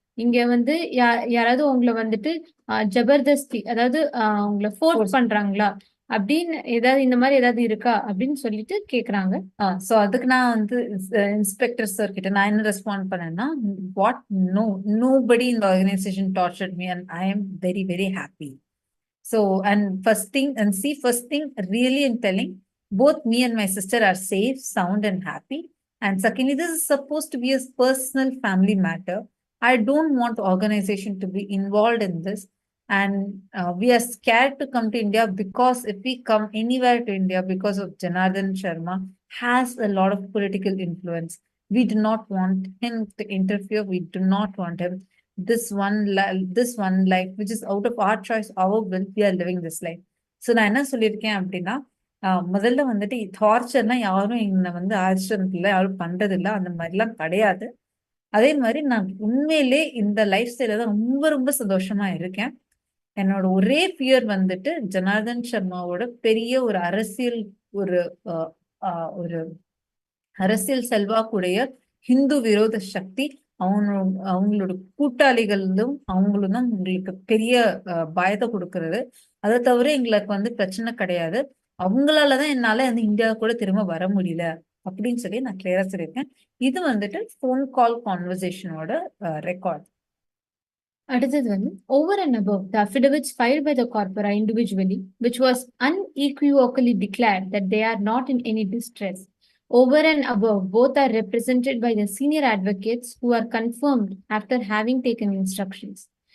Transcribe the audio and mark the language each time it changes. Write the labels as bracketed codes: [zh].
[ta] இங்க வந்து யாராவது உங்களை வந்துட்டு ஜபர்தஸ்தி, அதாவது உங்களை ஃபோர்ஸ் பண்றாங்களா அப்படின்னு ஏதாவது இந்த மாதிரி ஏதாவது இருக்கா அப்படின்னு சொல்லிட்டு கேக்குறாங்க. சோ அதுக்கு நான் வந்து இன்ஸ்பெக்டர் சார் கிட்ட நான் என்ன ரெஸ்பாண்ட் பண்ணேன்னா, what [en] nobody in the organization tortured me and I am very, very happy. So, and first thing, really in telling, both me and my sister are safe, sound, and happy. And secondly, this is supposed to be a personal family matter. I don't want the organization to be involved in this. And we are scared to come to India because if we come anywhere to India because of Janardhan Sharma has a lot of political influence. We do not want him to interfere. We do not want him. This one life, which is out of our choice, our will, we are living this life. [ta] So நான் என்ன சொல்லியிருக்கேன் அப்படின்னா, முதல்ல வந்துட்டு டார்ச்சர்லாம் யாரும் இங்க வந்து ஆசிரமத்துல யாரும் பண்றது இல்லை, அந்த மாதிரிலாம் கிடையாது. அதே மாதிரி நான் உண்மையிலே இந்த லைஃப் ஸ்டைல தான் ரொம்ப ரொம்ப சந்தோஷமா இருக்கேன். என்னோட ஒரே ஃபியர் வந்துட்டு ஜனார்தன் சர்மாவோட பெரிய ஒரு அரசியல் ஒரு ஒரு அரசியல் செல்வாக்குடைய ஹிந்து விரோத சக்தி அவங்களோட கூட்டாளிகளும் அவங்களும் தான் உங்களுக்கு பெரிய பயத்தை கொடுக்கறது. அதை தவிர எங்களுக்கு வந்து பிரச்சனை கிடையாது. அவங்களாலதான் என்னால வந்து இந்தியா கூட திரும்ப வர முடியல அப்படின்னு சொல்லி நான் கிளியரா சொல்லியிருக்கேன். இது வந்துட்டு போன் கால் கான்வர்சேஷனோட ரெக்கார்ட். அடுத்தது வந்து [en] over and above the affidavits filed by the corpora individually, which was unequivocally declared that they are not in any distress. Over and above, both are represented by the senior advocates who are confirmed after having taken instructions.